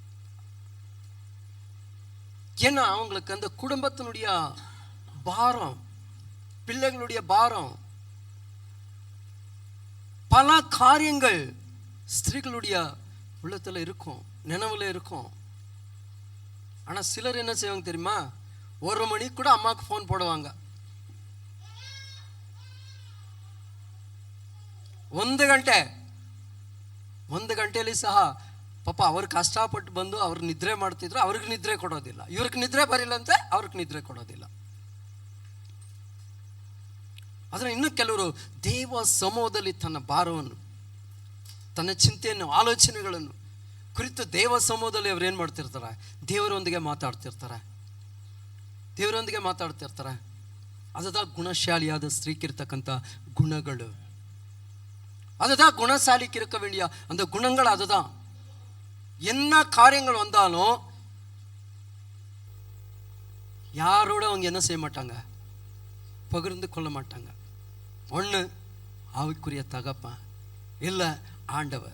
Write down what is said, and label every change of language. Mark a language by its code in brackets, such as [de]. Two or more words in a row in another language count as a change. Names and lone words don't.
[ta] ஏன்னா அவங்களுக்கு அந்த குடும்பத்தினுடைய பாரம், பிள்ளைகளுடைய பாரம், பல காரியங்கள் ஸ்திரீகளுடைய உள்ளத்துல இருக்கும், நினைவுல இருக்கும். ஆனா சிலர் என்ன செய்வாங்க தெரியுமா? 1 மணிக்கு கூட அம்மாவுக்கு ஃபோன் போடுவாங்க. [kn] 1 ಗಂಟೆ 1 ಗಂಟೆಯಲ್ಲಿ ಸಹ ಪಾಪ ಅವ್ರು ಕಷ್ಟಪಟ್ಟು ಬಂದು ಅವ್ರು ನಿದ್ರೆ ಮಾಡ್ತಿದ್ರು, ಅವ್ರಿಗೆ ನಿದ್ರೆ ಕೊಡೋದಿಲ್ಲ. ಇವ್ರಿಗೆ ನಿದ್ರೆ ಬರಿಲ್ಲಂತೆ, ಅವ್ರಿಗೆ ನಿದ್ರೆ ಕೊಡೋದಿಲ್ಲ. ಆದರೆ ಇನ್ನು ಕೆಲವರು ದೇವ ಸಮೂಹದಲ್ಲಿ ತನ್ನ ಭಾರವನ್ನು, ತನ್ನ ಚಿಂತೆಯನ್ನು, ಆಲೋಚನೆಗಳನ್ನು ಕುರಿತು ದೇವ ಸಮೂಹದಲ್ಲಿ ಅವ್ರು ಏನು ಮಾಡ್ತಿರ್ತಾರೆ? ದೇವರೊಂದಿಗೆ ಮಾತಾಡ್ತಿರ್ತಾರೆ. ಅದದ ಗುಣಶಾಲಿಯಾದ ಸ್ತ್ರೀಕಿರ್ತಕ್ಕಂಥ ಗುಣಗಳು, ಅದದ [ta] குணசாலிக்கு வேண்டிய அந்த குணங்கள் அதுதான். என்ன காரியங்கள் வந்தாலும் யாரோட அவங்க என்ன செய்ய மாட்டாங்க? பகிர்ந்து கொள்ள மாட்டாங்க. ஒன்று ஆவிக்குரிய தகப்பன், இல்லை ஆண்டவர்.